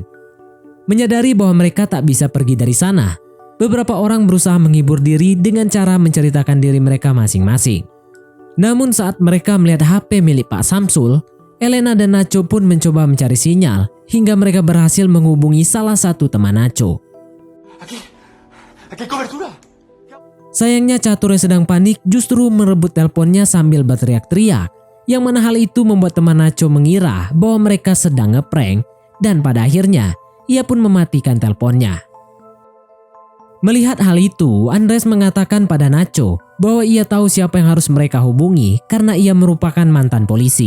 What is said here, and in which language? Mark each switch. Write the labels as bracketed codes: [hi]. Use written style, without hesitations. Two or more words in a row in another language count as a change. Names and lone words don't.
[id] Menyadari bahwa mereka tak bisa pergi dari sana, beberapa orang berusaha menghibur diri dengan cara menceritakan diri mereka masing-masing. Namun saat mereka melihat HP milik Pak Samsul, Elena dan Nacho pun mencoba mencari sinyal hingga mereka berhasil menghubungi salah satu teman Nacho. [es] Aquí cobertura. [id] Sayangnya catur yang sedang panik justru merebut teleponnya sambil berteriak-teriak, yang mana hal itu membuat teman Nacho mengira bahwa mereka sedang ngeprank, dan pada akhirnya ia pun mematikan teleponnya. Melihat hal itu, Andres mengatakan pada Nacho bahwa ia tahu siapa yang harus mereka hubungi karena ia merupakan mantan polisi.